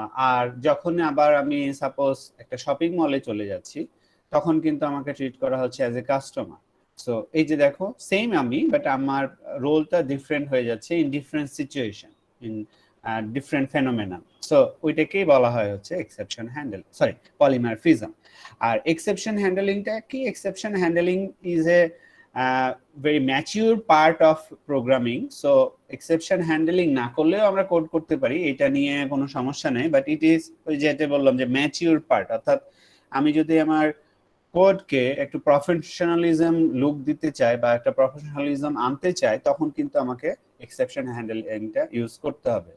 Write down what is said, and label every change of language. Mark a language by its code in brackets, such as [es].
[bn] আর যখন আবার আমি সাপোজ একটা শপিং মলে চলে যাচ্ছি তখন কিন্তু আমাকে ট্রিট করা হচ্ছে [en] As a customer. [bn] সো এই যে দেখো সেম আমি, বাট আমার রোলটা ডিফারেন্ট হয়ে যাচ্ছে [en] In different situation, in different phenomena. [bn] So ওইটাকেই বলা হয় হচ্ছে এক্সেপশন হ্যান্ডেল, সরি পলিমরফিজম। আর এক্সেপশন হ্যান্ডলিংটা কি? [en] Exception handling is a very mature part of programming. [bn] so exception handling না করলেও আমরা কোড করতে পারি, এটা নিয়ে কোনো সমস্যা নেই, [en] but it is [bn] ওই যেটা বললাম যে ম্যাচিউর পার্ট। অর্থাৎ আমি যদি আমার কোডকে একটু প্রফেশনালিজম লুক দিতে চাই বা একটা প্রফেশনালিজম আনতে চাই তখন কিন্তু আমাকে এক্সেপশন হ্যান্ডলিংটা ইউজ করতে হবে।